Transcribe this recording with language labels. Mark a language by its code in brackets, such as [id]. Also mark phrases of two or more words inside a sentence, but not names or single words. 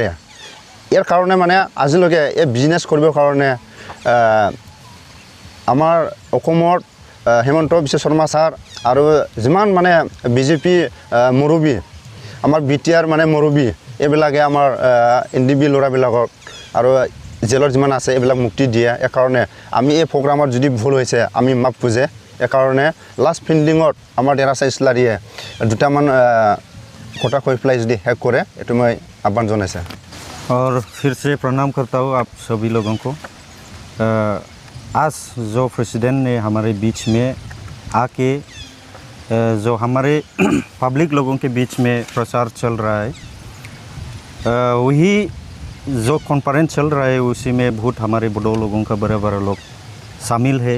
[as] ইয়াৰ কাৰণে মানে আজিলৈকে এই বিজনেছ কৰিবৰ কাৰণে আমাৰ অসমত হিমন্ত বিশ্ব শৰ্মা ছাৰ আৰু যিমান মানে বিজেপি মুৰব্বী আমাৰ বিটিআৰ মানে মুৰব্বী এইবিলাকে আমাৰ এনডিবি ল'ৰাবিলাকক আৰু জেলত যিমান আছে এইবিলাক মুক্তি দিয়ে। এই কাৰণে আমি এই প্ৰগ্ৰামত যদি ভুল হৈছে আমি মাপ খুজে। এই কাৰণে লাষ্ট ফিল্ডিঙত আমাৰ ডেৰাচা ইছলাৰীয়ে দুটামান কথা কৈ পেলাই যদি শেষ কৰে এইটো মই আহ্বান জনাইছে। [hi] और फिर से प्रणाम करता हूँ आप सभी लोगों को। आज जो प्रेसिडेंट ने हमारे बीच में आके जो हमारे पब्लिक लोगों के बीच में प्रचार चल रहा है वही जो कॉन्फ्रेंस चल रहा है उसी में बहुत हमारे बोडो लोगों का बड़ा बड़ा लोग शामिल है।